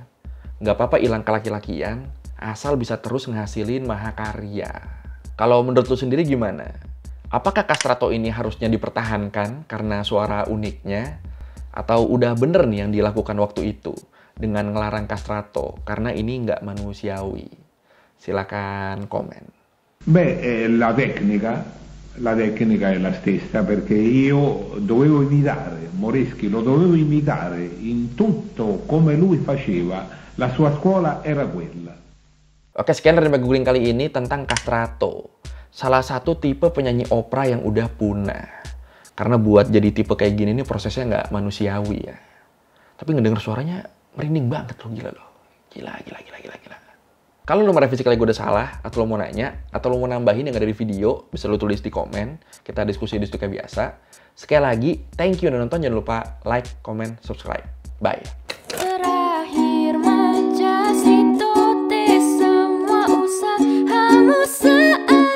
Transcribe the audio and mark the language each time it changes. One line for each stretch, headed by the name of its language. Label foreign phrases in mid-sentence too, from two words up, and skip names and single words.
Indonesian: Nggak apa-apa hilang kelaki-lakian, asal bisa terus ngehasilin mahakarya. Kalau menurut lu sendiri gimana? Apakah castrato ini harusnya dipertahankan karena suara uniknya? Atau udah bener nih yang dilakukan waktu itu dengan ngelarang castrato karena ini nggak manusiawi? Silakan komen.
Italian: La tecnica è la stessa perché io dovevo imitare Moreschi, lo dovevo imitare in tutto come lui faceva, la sua scuola era quella.
Indonesian: Oke, sekian dari Googling kali ini tentang castrato. Salah satu tipe penyanyi opera yang udah punah. Karena buat jadi tipe kayak gini nih prosesnya nggak manusiawi ya. Tapi ngedenger suaranya merinding banget loh, gila loh. Gila. Kalau lo merevisi kali gue udah salah, atau lo mau nanya, atau lo mau nambahin yang ada di video, bisa lo tulis di komen. Kita diskusi kayak biasa. Sekali lagi,
English: thank you
Indonesian: udah nonton. Jangan lupa
English: like, comment, subscribe.
Indonesian: Bye. Terakhir majas itu semua usah